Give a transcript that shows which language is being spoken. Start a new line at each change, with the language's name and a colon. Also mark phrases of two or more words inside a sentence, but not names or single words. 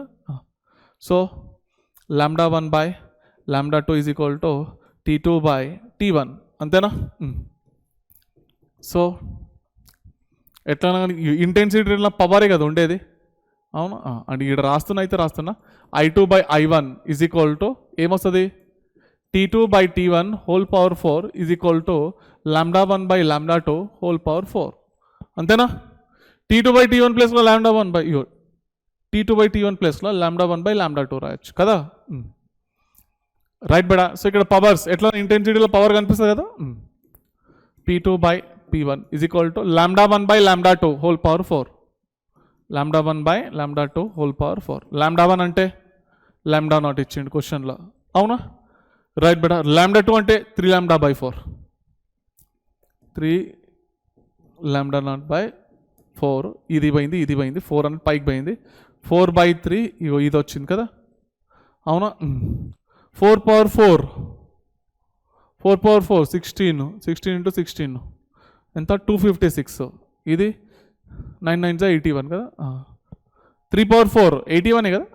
Telugu: సో λ1/λ2
English: is equal to
Telugu: T2/T1. అంతేనా? సో ఎట్లా ఇంటెన్సిటీ పవరే కదా ఉండేది. అవునా, అంటే ఇక్కడ రాస్తున్నా I2/I1
English: is equal to
Telugu: ఏమొస్తుంది, T2/T1 whole⁴
English: is equal to
Telugu: λ1/λ2 whole⁴. అంతేనా? T2/T1 ప్లస్లో T2/T1 ప్లస్లో λ1/λ2 రాయొచ్చు కదా. రైట్ బెడా. సో ఇక్కడ పవర్స్ ఎట్లా, ఇంటెన్సిటీలో పవర్ కనిపిస్తుంది కదా.
English: P2/P1 is equal to λ1/λ2 whole⁴.
Telugu: λ1/λ2 whole⁴. λ1 అంటే λ0 ఇచ్చిండు క్వశ్చన్లో. అవునా, రైట్ బెడా. λ2 అంటే 3λ/4. 3λ0/4. ఇది పోయింది 4 అనేది పైకి పోయింది. 4/3 ఇది వచ్చింది కదా. అవునా, 4⁴ 16 into 16 ఎంత, 256. ఇది 9 9 81 కదా. 3⁴ 81 కదా.